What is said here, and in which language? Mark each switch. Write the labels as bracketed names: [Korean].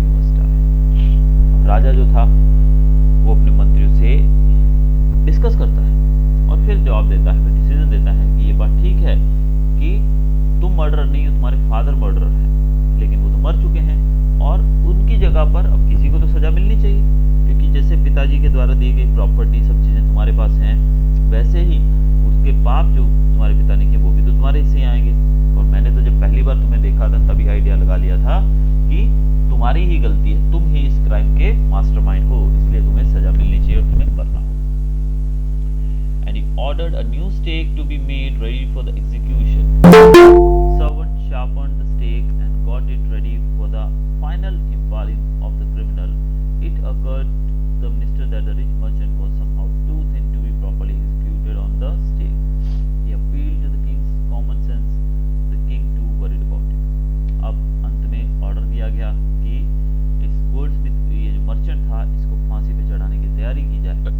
[English] You must die." [Hindi] राजा जो था वो अपने मंत्रियों से डिस्कस करता है और फिर जवाब देता है, फिर डिसीजन देता है कि ये बात ठीक है कि तुम मर्डरर नहीं हो, तुम्हारे फादर मर्डरर हैं, लेकिन वो तो मर चुके हैं और उनकी जगह पर अब किसी को तो सजा मिलनी चाहिए, क्योंकि जैसे पिताजी के द्वारा दी गई प्रॉपर्टी सब चीज़ें तुम्हारे पास हैं, वैसे ही उसके पाप जो तुम्हारे पिता ने किए वो भी तो तुम्हारे हिस्से ही आएंगे। और मैंने तो जब पहली बार तुम्हें देखा था तभी आइडिया लगा लिया था कि तुम्हारी ही गलती है, तुम ही इस क्राइम के मास्टरमाइंड हो, इसलिए तुम्हें सजा मिलनी चाहिए और तुम्हें मरना हो। [English] And he ordered a new stake to be made ready for the execution. Servant sharpened the stake and got it ready for the final impaling of the criminal. It occurred to the minister that the rich merchant was somehow too thin to be properly executed on the stake. He appealed to the king's common sense. The king too worried about it. [Hindi] अब अंत में order दिया गया कि इस Goldsmith, ये जो merchant था, इसको फांसी पे चढ़ाने की तैयारी की जाए।